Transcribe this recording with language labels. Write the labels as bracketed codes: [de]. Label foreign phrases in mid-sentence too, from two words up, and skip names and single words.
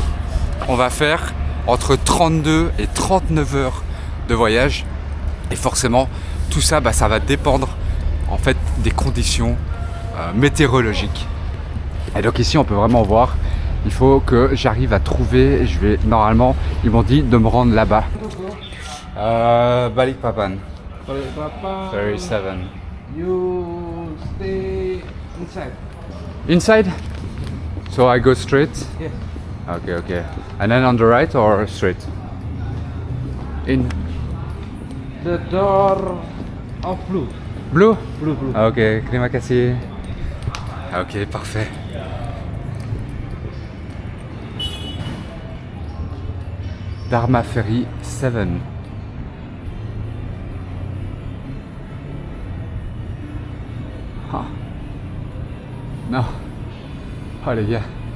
[fr] On va faire entre 32 et 39 heures de voyage et forcément tout ça, ça va dépendre en fait des conditions météorologiques. Et donc ici on peut vraiment voir, il faut que j'arrive à trouver, normalement ils m'ont dit de me rendre là-bas. Balikpapan. 37. [en] You stay inside. Inside? So I go straight? Yeah. Okay. And then on the right or straight? In The door of blue. blue? Blue. [id] Ok, terima kasih. [fr] Ok, parfait. Dharma Ferry 7. Ah. Non. Oh les gars.